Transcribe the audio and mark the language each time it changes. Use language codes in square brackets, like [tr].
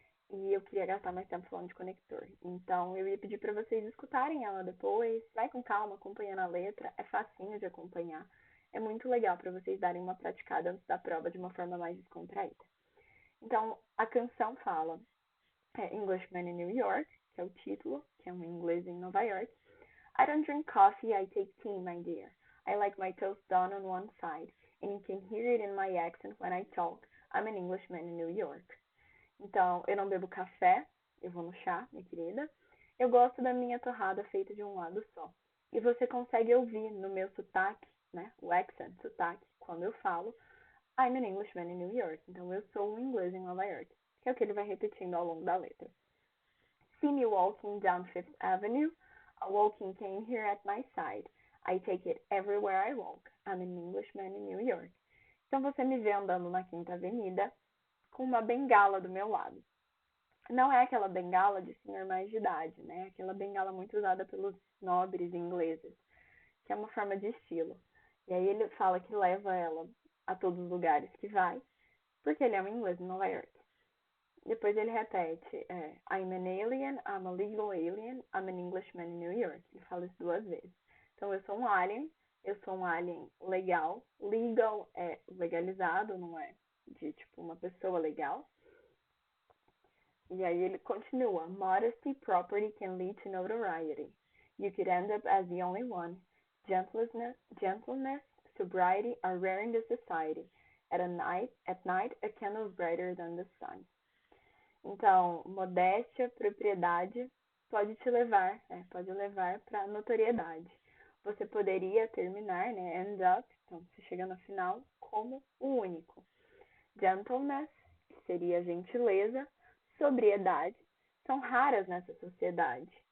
[pt] E eu queria gastar mais tempo falando de conector. Então eu ia pedir para vocês escutarem ela depois, vai com calma, acompanhando a letra, é facinho de acompanhar. É muito legal para vocês darem uma praticada antes da prova de uma forma mais descontraída. Então, a canção fala Englishman in New York, que é o título, que é um inglês em Nova York. [en] I don't drink coffee, I take tea, my dear. I like my toast done on one side, and you can hear it in my accent when I talk. I'm an Englishman in New York. [pt] Então, eu não bebo café, eu vou no chá, minha querida. Eu gosto da minha torrada feita de um lado só. E você consegue ouvir no meu sotaque, né? O accent, sotaque, quando eu falo [en] I'm an Englishman in New York. [pt] Então, eu sou um inglês em Nova York. Que é o que ele vai repetindo ao longo da letra. [en] See me walking down Fifth Avenue. A walking cane here at my side. I take it everywhere I walk. I'm an Englishman in New York. [pt] Então, você me vê andando na Quinta Avenida com uma bengala do meu lado. Não é aquela bengala de senhor mais de idade, né? Aquela bengala muito usada pelos nobres ingleses, que é uma forma de estilo. E aí ele fala que leva ela a todos os lugares que vai, porque ele é um inglês em Nova York. Depois ele repete, [en] I'm an alien, I'm a legal alien, I'm an Englishman in New York. [pt] Ele fala isso duas vezes. Então eu sou um alien legal. Legal é legalizado, não é de tipo uma pessoa legal. E aí ele continua: [en] Modesty, property can lead to notoriety. You could end up as the only one. Gentleness, sobriety are rare in this society. At night, a candle is brighter than the sun. [pt] Então, modéstia, propriedade pode te levar, pode levar para notoriedade. Você poderia terminar, né, end up, então você chega no final como o único. Gentleness, que seria gentileza, sobriedade, são raras nessa sociedade.